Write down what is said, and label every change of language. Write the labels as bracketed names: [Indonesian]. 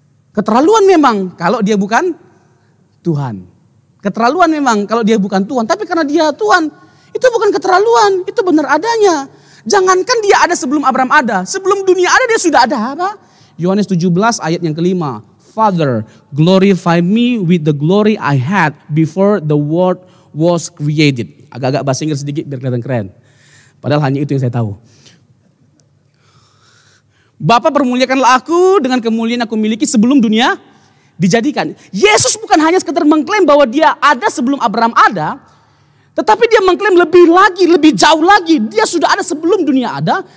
[Indonesian] Keterlaluan memang kalau dia bukan Tuhan. Keterlaluan memang kalau dia bukan Tuhan. Tapi karena dia Tuhan, itu bukan keterlaluan, itu benar adanya. Jangankan dia ada sebelum Abraham ada, sebelum dunia ada dia sudah ada. Apa? Yohanes 17 ayat yang kelima. [English] Father, glorify me with the glory I had before the world was created. [Indonesian] Agak-agak bahasa Inggris sedikit biar kelihatan keren. Padahal hanya itu yang saya tahu. Bapa permuliakanlah aku dengan kemuliaan aku miliki sebelum dunia dijadikan. Yesus bukan hanya sekedar mengklaim bahwa dia ada sebelum Abraham ada. Tetapi dia mengklaim lebih lagi, lebih jauh lagi. Dia sudah ada sebelum dunia ada.